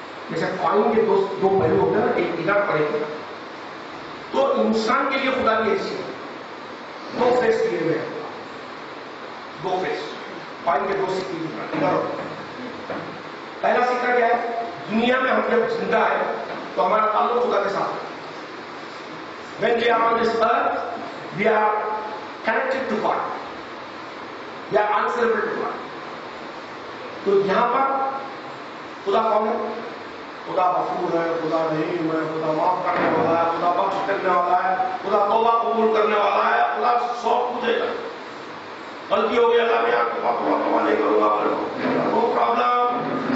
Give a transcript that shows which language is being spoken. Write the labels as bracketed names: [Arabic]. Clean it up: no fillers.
[Urdu] جیسے کوائن کے دو پہلو ہوتے ہیں نا، ایک ادھر پڑے گا. تو انسان کے لیے خدا کی ایسی دو فیس دیے ہوئے ہیں، دو فیس. کوائن کے دو سکے. پہلا سکہ کیا ہے؟ دنیا میں ہم جب زندہ ہے تو ہمارا تعلق خدا کے ساتھ ہے. [English] When we are on this earth, we are connected to God. We are answerable to God. [Urdu] تو یہاں پر خدا کون ہے؟ خدا غفور ہے، خدا رحیم ہے، خدا معاف کرنے والا ہے، خدا بخش کرنے والا ہے، خدا توبہ قبول کرنے والا ہے، خدا سب پوچھے گا. غلطی ہو گئی اللہ میں آپ کو توبہ نہیں کروں گا، نو پرابلم.